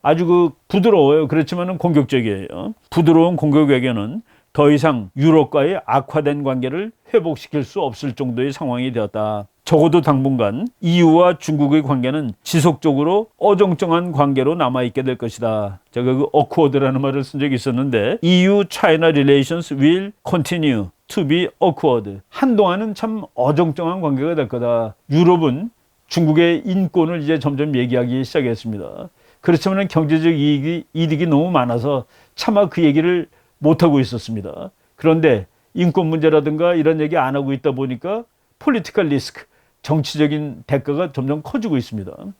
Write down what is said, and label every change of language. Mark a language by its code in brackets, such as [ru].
[ko] 아주 그 부드러워요. 그렇지만은 공격적이에요. 부드러운 공격 외교는 더 이상 유럽과의 악화된 관계를 회복시킬 수 없을 정도의 상황이 되었다. 적어도 당분간 EU와 중국의 관계는 지속적으로 어정쩡한 관계로 남아있게 될 것이다. 제가 그 awkward라는 말을 쓴 적이 있었는데 [en] EU-China relations will continue to be awkward. [ko] 한동안은 참 어정쩡한 관계가 될 거다. 유럽은 중국의 인권을 이제 점점 얘기하기 시작했습니다. 그렇지만 경제적 이득이 너무 많아서 차마 그 얘기를 못하고 있었습니다. 그런데 인권 문제라든가 이런 얘기 안 하고 있다 보니까 폴리티컬 리스크, 정치적인 대가가 점점 커지고 있습니다.